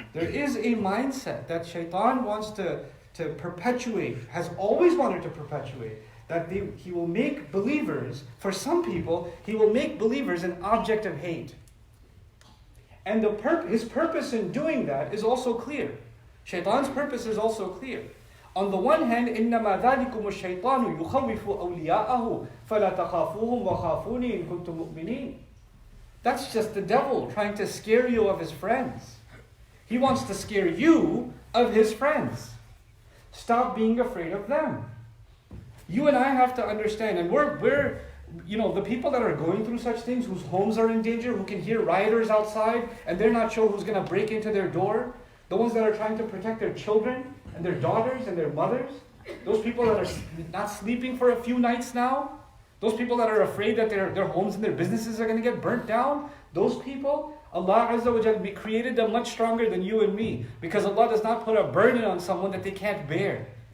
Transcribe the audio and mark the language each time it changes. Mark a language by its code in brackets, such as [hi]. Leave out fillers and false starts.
[en] There is a mindset that shaitan wants to perpetuate, has always wanted to perpetuate, that he will make believers, for some people, he will make believers an object of hate. And his purpose in doing that is also clear. Shaitan's purpose is also clear. On the one hand, [ar] إِنَّمَا ذَلِكُمُ الشَّيْطَانُ يُخَوِّفُ أَوْلِيَاءَهُ فَلَا تَخَافُوهُمْ وَخَافُونِي إِن كُنتُم مُؤْمِنِينَ. [en] That's just the devil trying to scare you of his friends. He wants to scare you of his friends. Stop being afraid of them. You and I have to understand, and we're the people that are going through such things, whose homes are in danger, who can hear rioters outside, and they're not sure who's going to break into their door, the ones that are trying to protect their children, and their daughters, and their mothers, those people that are not sleeping for a few nights now, those people that are afraid that their homes and their businesses are going to get burnt down, those people, Allah Azza wa Jalla created them much stronger than you and me, because Allah does not put a burden on someone that they can't bear.